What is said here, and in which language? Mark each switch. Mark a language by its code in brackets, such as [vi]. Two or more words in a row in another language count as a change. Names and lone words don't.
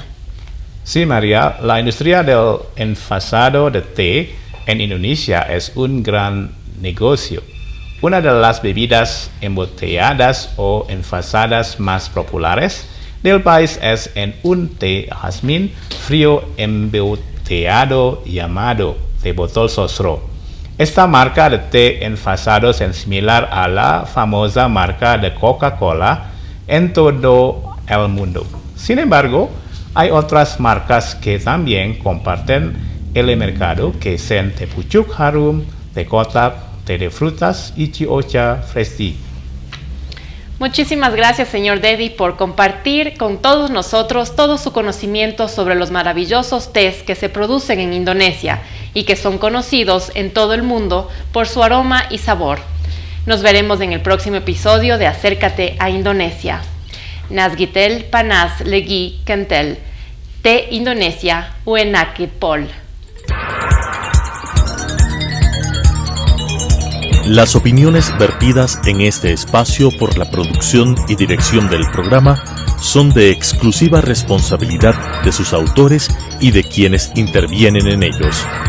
[es] Sí, María, la industria del envasado de té en Indonesia es un gran negocio. Una de las bebidas embotelladas o envasadas más populares del país es un té jazmín frío embotellado llamado té botol sosro. Esta marca de té envasados es similar a la famosa marca de Coca-Cola en todo el mundo. Sin embargo, hay otras marcas que también comparten el mercado, que son té pucuk harum, té kotak, té de frutas y chiocha fresti. Muchísimas gracias, señor Dedi, por compartir con todos nosotros todo su conocimiento sobre los maravillosos tés que se producen en Indonesia y que son conocidos en todo el mundo por su aroma y sabor. Nos veremos en el próximo episodio de Acércate a Indonesia. [jv] Nazgitel Panas Legi Kentel, Té Indonesia Uenake Pol. [es] Las opiniones vertidas en este espacio por la producción y dirección del programa son de exclusiva responsabilidad de sus autores y de quienes intervienen en ellos.